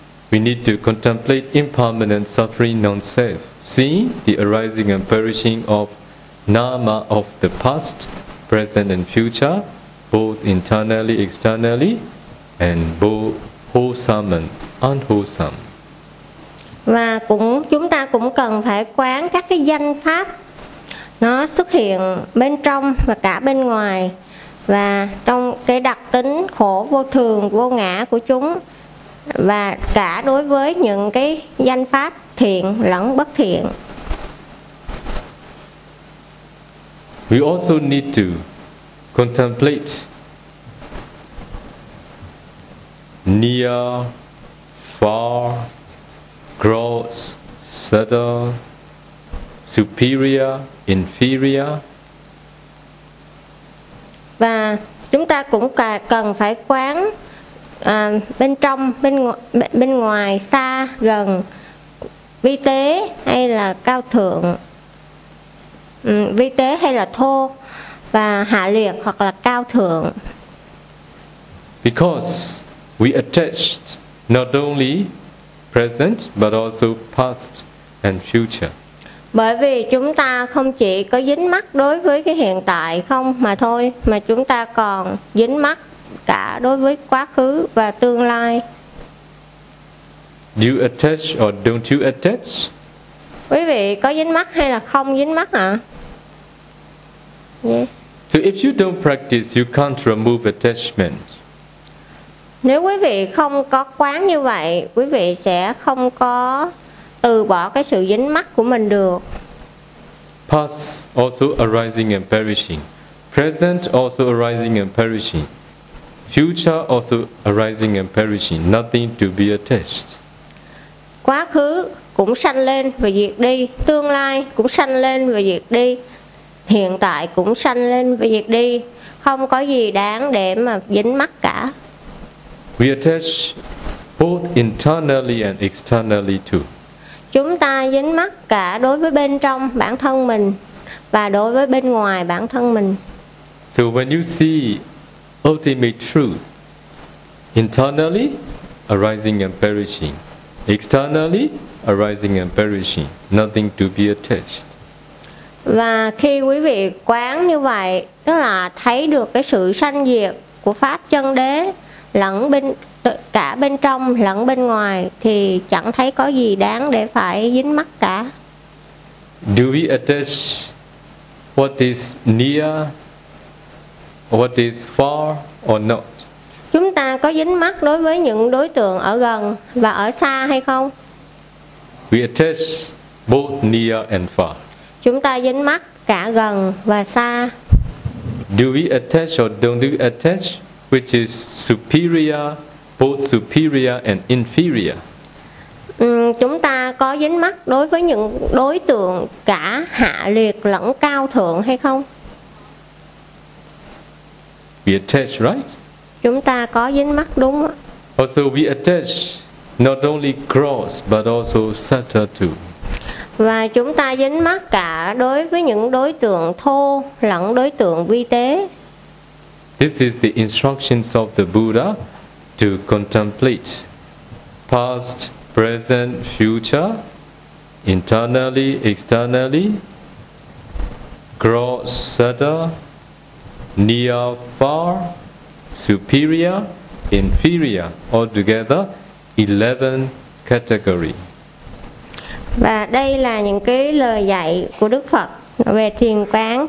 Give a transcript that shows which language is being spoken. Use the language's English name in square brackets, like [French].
[English] We need to contemplate impermanent suffering non-self, seeing the arising and perishing of nama, of the past, present and future, both internally, externally, and both wholesome and unwholesome. [Vietnamese] Và cũng chúng ta cũng cần phải quán các cái danh pháp nó xuất hiện bên trong và cả bên ngoài, và trong cái đặc tính khổ vô thường vô ngã của chúng, và cả đối với những cái danh pháp thiện lẫn bất thiện. [English] We also need to contemplate near, far, gross, subtle, superior, inferior. [Vietnamese] Và chúng ta cũng cần phải quán bên trong, bên ngoài, xa, gần, vi tế hay là cao thượng, vi tế hay là thô, và hạ liệt hoặc là cao thượng. [English] Because we attached not only present but also past and future. [Vietnamese] Bởi vì chúng ta không chỉ có dính mắc đối với cái hiện tại không mà thôi, mà chúng ta còn dính mắc cả đối với quá khứ và tương lai. [English] Do you attach or don't you attach? [Vietnamese] Quý vị có dính mắc hay là không dính mắc ạ? [English] Yes. So if you don't practice, you can't remove attachment. [Vietnamese] Nếu quý vị không có quán như vậy, quý vị sẽ không có từ bỏ cái sự dính mắc của mình được. [English] Past also arising and perishing. Present also arising and perishing. Future also arising and perishing. Nothing to be attached. [Vietnamese] Quá khứ cũng sanh lên và diệt đi. Tương lai cũng sanh lên và diệt đi. Hiện tại cũng sanh lên và diệt đi. Không có gì đáng để mà dính mắc cả. [English] We attach both internally and externally too. [Vietnamese] Chúng ta dính mắc cả đối với bên trong bản thân mình và đối với bên ngoài bản thân mình. [English] So when you see ultimate truth internally arising and perishing, externally arising and perishing, nothing to be attached. [Vietnamese] Và khi quý vị quán như vậy, tức là thấy được cái sự sanh diệt của pháp chân đế lẫn bên cả bên trong lẫn bên ngoài, thì chẳng thấy có gì đáng để phải dính mắc cả. [English] Do we attach what is near, what is far or not? [Vietnamese] Chúng ta có dính mắc đối với những đối tượng ở gần và ở xa hay không? [English] We attach both near and far. [Vietnamese] Chúng ta dính mắc cả gần và xa. [English] Do we attach or don't we attach which is superior, both superior and inferior? [Vietnamese] Chúng ta có dính mắc đối với những đối tượng cả hạ liệt lẫn cao thượng hay không? [English] We attach, right? [Vietnamese] Chúng ta có dính mắc đúng không? [English] Also we attach not only gross but also subtle too. [Vietnamese] Và chúng ta dính mắc cả đối với những đối tượng thô lẫn đối tượng vi tế. [English] This is the instructions of the Buddha to contemplate past, present, future, internally, externally, gross, subtle, near, far, superior, inferior, altogether 11 categories. [Vietnamese] Và đây là những cái lời dạy của Đức Phật về thiền quán.